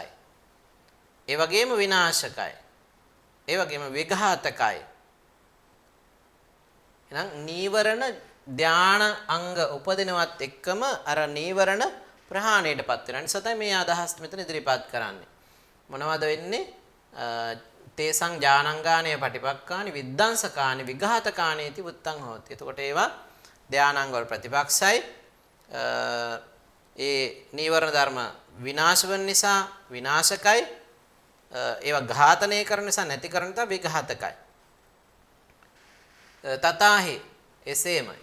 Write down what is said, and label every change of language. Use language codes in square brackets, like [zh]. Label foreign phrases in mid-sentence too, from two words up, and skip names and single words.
[si] ඒ වගේම විනාශකයි. ඒ වගේම විඝාතකයි. එහෙනම් නීවරණ ධාන අංග උපදිනවත් එක්කම අර නීවරණ ප්‍රහාණයටපත් වෙනවා. නිසා තමයි මේ අදහස් මෙතන ඉදිරිපත් කරන්නේ. මොනවද වෙන්නේ? [pi] තේසං ඥානංගානේ පටිපක්කානි විද්ධාංසකානි විඝාතකානීති උත්තං හෝති. [si] එතකොට ඒවා ධානාංග වල ප්‍රතිපක්ෂයි. ඒ නීවරණ ධර්ම විනාශ වෙන නිසා විනාශකයි. ඒවා ඝාතනය කරන නිසා නැති කරන නිසා විඝාතකයි. තථාහි එසේමයි.